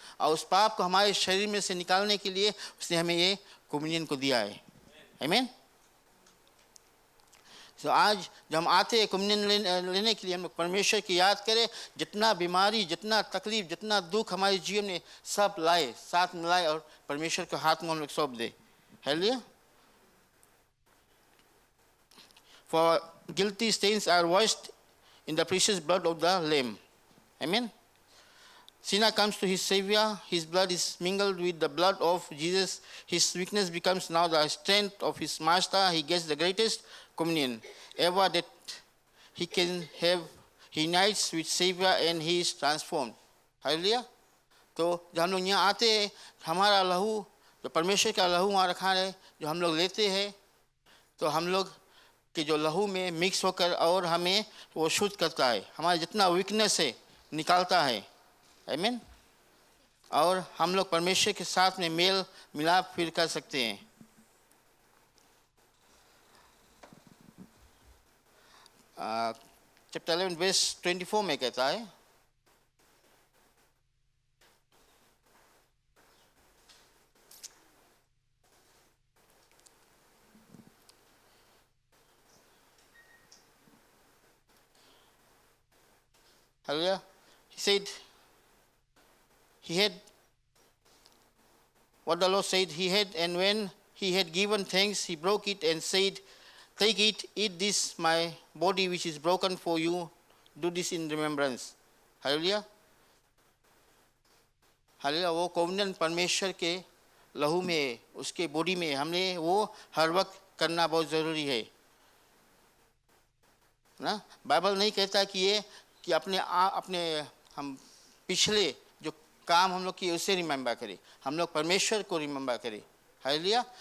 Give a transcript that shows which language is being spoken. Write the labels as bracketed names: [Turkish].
[Hindi] और उस पाप को हमारे शरीर में से निकालने के लिए उसने हमें ये कम्युनियन को दिया है। आमीन। तो आज जब हम आते हैं कम्युनियन लेने के लिए, हम लोग परमेश्वर की याद करें, जितना बीमारी, जितना तकलीफ, जितना दुख हमारे जीवन में सब लाए, साथ में लाए और परमेश्वर के हाथ में हम लोग सौंप दे। Hallelujah. [English] For guilty stains are washed in the precious blood of the Lamb. Amen. Sinner comes to his Savior, his blood is mingled with the blood of Jesus, his weakness becomes now the strength of his master, he gets the greatest communion ever that he can have, he unites with Savior and he is transformed. Hallelujah. [Hindi] तो जब हम लोग यहाँ आते हैं, हमारा लहू, जो परमेश्वर का लहू वहाँ रखा है, जो हम लोग लेते हैं, तो हम लोग के जो लहू में मिक्स होकर और हमें वो शुद्ध करता है, हमारा जितना वीकनेस है निकालता है। आमीन। और हम लोग परमेश्वर के साथ में मेल मिलाप फिर कर सकते हैं। चैप्टर 11 वर्स 24 में कहता है, Hallelujah. [English] He said, he had, what the Lord said, he had, and when he had given thanks, he broke it and said, take it, eat this, my body which is broken for you, do this in remembrance. Hallelujah. Hallelujah. [Hindi] वो कॉम्युनियन परमेश्वर के लहू में, उसके body में हमने वो हर वक्त करना बहुत ज़रूरी है ना। बाइबल नहीं कहता कि ये कि अपने हम पिछले जो काम हम लोग किए उसे रिमेंबर करें, हम लोग परमेश्वर को रिमेंबर करें। हालेलुया।